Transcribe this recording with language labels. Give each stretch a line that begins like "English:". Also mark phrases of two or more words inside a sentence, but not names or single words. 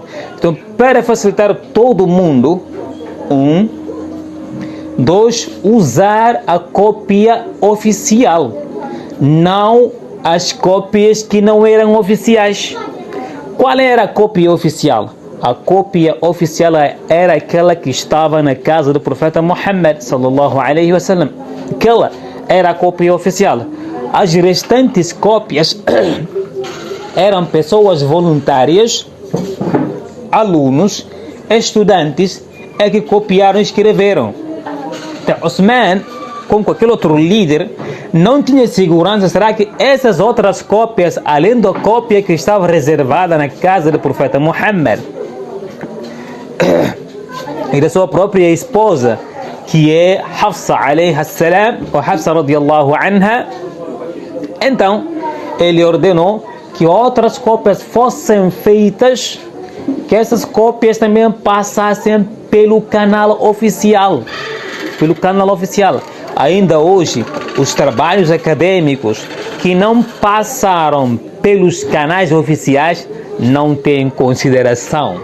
Portuguese: Então, para facilitar todo mundo, 2, usar a cópia oficial, não as cópias que não eram oficiais. Qual era a cópia oficial? A cópia oficial era aquela que estava na casa do profeta Muhammad
Arabic: صلى الله عليه وسلم.
Portuguese: Aquela era a cópia oficial. As restantes cópias eram pessoas voluntárias, alunos, estudantes, que copiaram e escreveram. Então, Uthman com qualquer outro líder, não tinha segurança. Será que essas outras cópias, além da cópia que estava reservada na casa do profeta Muhammad e da sua própria esposa, que é Hafsa
Arabic: عليها السلام,
Portuguese: ou Hafsa
Arabic: رضي الله عنها,
Portuguese: então ele ordenou que outras cópias fossem feitas, que essas cópias também passassem pelo canal oficial. Ainda hoje, os trabalhos acadêmicos que não passaram pelos canais oficiais não têm consideração.